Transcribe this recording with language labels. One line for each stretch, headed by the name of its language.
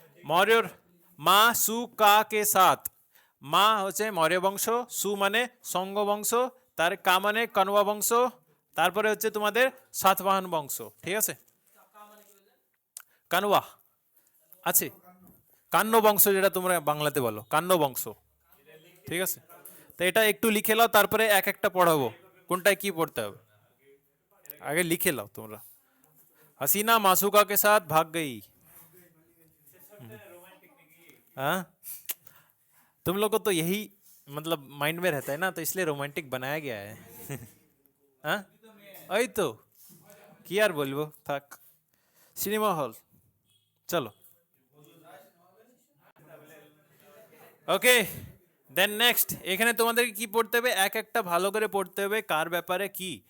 Bangla: মৌর্যর মা সু কা কে সাথ, মা হচ্ছে মৌর্য বংশ, সু মানে সঙ্গ বংশ, তার কা মানে কনবা বংশ, তারপরে হচ্ছে তোমাদের সাতবাহন বংশ, ঠিক আছে? কানওয়া আছে, কান্ন বংশ যেটা তোমরা বাংলাতে বলো, কান্ন বংশ, ঠিক আছে, তো এটা একটু লিখে নাও, তারপরে এক একটা পড়াবো কোনটায় কি পড়তে হবে। আগে লিখে নাও তোমরা।
Hindi: हसीना मासूका के साथ भाग गई। हाँ, तुम लोग को तो यही मतलब माइंड में रहता है ना, तो इसलिए रोमांटिक बनाया गया है। हाँ,
Bangla: ওই তো কি আর বলবো, থাক। সিনেমা হল, চলো। ওকে, দেন নেক্সট এখানে তোমাদেরকে কি পড়তে হবে, এক একটা ভালো করে পড়তে হবে কার ব্যাপারে কি।